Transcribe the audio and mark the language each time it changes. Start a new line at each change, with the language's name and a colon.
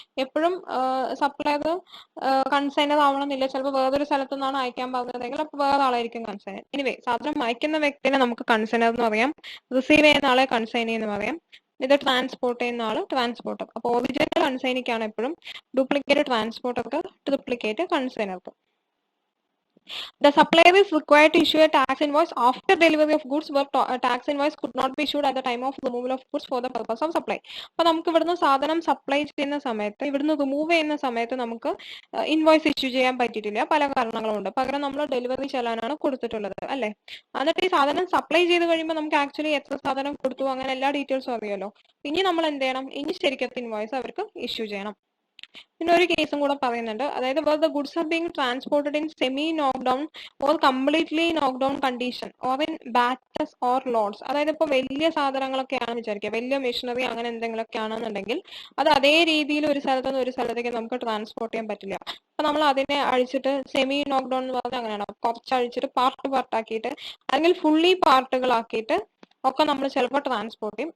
Malayalam: എപ്പോഴും supplier consignor ആവണമെന്നില്ല, ചിലപ്പോൾ വേറൊരു സ്ഥലത്തു നിന്നാണ് അയക്കാൻ പറഞ്ഞതെങ്കിൽ അപ്പൊ വേറെ ആളായിരിക്കും കൺസൈനർ. എനിവേ സാധനം അയക്കുന്ന വ്യക്തിനെ നമുക്ക് കൺസൈനർ എന്ന് പറയാം, റിസീവ് ചെയ്യുന്ന ആളെ കൺസൈനി എന്ന് പറയാം, ഇത് ട്രാൻസ്പോർട്ട് ചെയ്യുന്ന ആള് ട്രാൻസ്പോർട്ടർ. അപ്പൊ ഒറിജിനൽ കൺസൈനിക്കാണ് എപ്പോഴും, duplicate ട്രാൻസ്പോർട്ടർക്ക്, duplicate കൺസൈനർക്ക്.
English: The supplier is required to issue a tax invoice after delivery of goods where tax invoice could not be issued at the time of removal of goods for the purpose of supply.
Malayalam: അപ്പൊ നമുക്ക് ഇവിടുന്ന് സാധനം supply ചെയ്യുന്ന സമയത്ത്, ഇവിടുന്ന് remove ചെയ്യുന്ന സമയത്ത് നമുക്ക് ഇൻവോയ്സ് ഇഷ്യൂ ചെയ്യാൻ പറ്റിയിട്ടില്ല, പല കാരണങ്ങളുണ്ട്. പകരം നമ്മൾ ഡെലിവറി ചലാനാണ് കൊടുത്തിട്ടുള്ളത്, അല്ലെ? എന്നിട്ട് ഈ സാധനം സപ്ലൈ ചെയ്ത് കഴിയുമ്പോൾ നമുക്ക് ആക്ച്വലി എത്ര സാധനം കൊടുത്തു അങ്ങനെ എല്ലാ ഡീറ്റെയിൽസും അറിയാലോ. ഇനി നമ്മൾ എന്ത് ചെയ്യണം? ഇനി ശരിക്കത്തെ ഇൻവോയ്സ് അവർക്ക് ഇഷ്യൂ ചെയ്യണം. പിന്നെ ഒരു കേസും കൂടെ പറയുന്നുണ്ട്, അതായത്
English: where the goods are being transported in semi knockdown or completely knockdown condition or in batches or lots.
Malayalam: അതായത് ഇപ്പൊ വലിയ സാധനങ്ങളൊക്കെ ആണെന്ന് വിചാരിക്കുക, വലിയ മെഷീനറി അങ്ങനെ എന്തെങ്കിലുമൊക്കെ ആണെന്നുണ്ടെങ്കിൽ അത് അതേ രീതിയിൽ ഒരു സ്ഥലത്ത് നിന്ന് ഒരു സ്ഥലത്തേക്ക് നമുക്ക് ട്രാൻസ്പോർട്ട് ചെയ്യാൻ പറ്റില്ല. അപ്പൊ നമ്മൾ അതിനെ അഴിച്ചിട്ട്, സെമി നോക്ക്ഡൌൺ എന്ന് പറഞ്ഞാൽ അങ്ങനെയാണ്, കുറച്ച് അഴിച്ചിട്ട് പാർട്ടാക്കിയിട്ട് അല്ലെങ്കിൽ ഫുള്ളി പാർട്ടുകളാക്കിയിട്ട് ഒക്കെ നമ്മൾ ചിലപ്പോൾ ട്രാൻസ്പോർട്ട് ചെയ്യും.